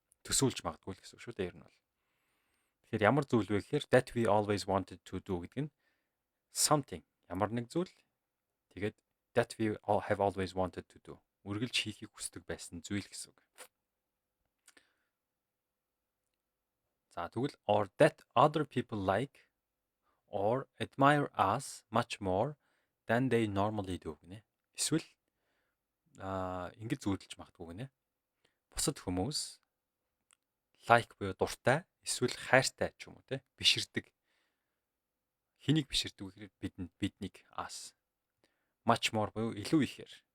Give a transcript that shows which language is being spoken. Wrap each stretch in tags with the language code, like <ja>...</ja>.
<mn>Төсөөлж магадгүй гэсэн үг шүү дээ ер нь бол. Тэгэхээр ямар зүйл вэ гэхээр</mn> <en>that we always wanted to do</en> <mn>гэдэг нь something ямар нэг зүйл тэгээд</mn> <en>that we all have always wanted to do</en> <mn>үргэлж хийхийг хүсдэг байсан зүйл гэсэн үг. За тэгвэл</mn> <en>or that other people like or admire us much more than they normally do гэнэ.</en> <mn>Эсвэл ингэж зүүдэлж магадгүй гэнэ. Бусад хүмүүс like буюу дуртай эсвэл хайртай ч юм уу те биширдэг. Хэнийг биширдэг вэ гэхээр биднийг</mn> <en>us much more</en> <mn>буюу илүү ихээр.</mn>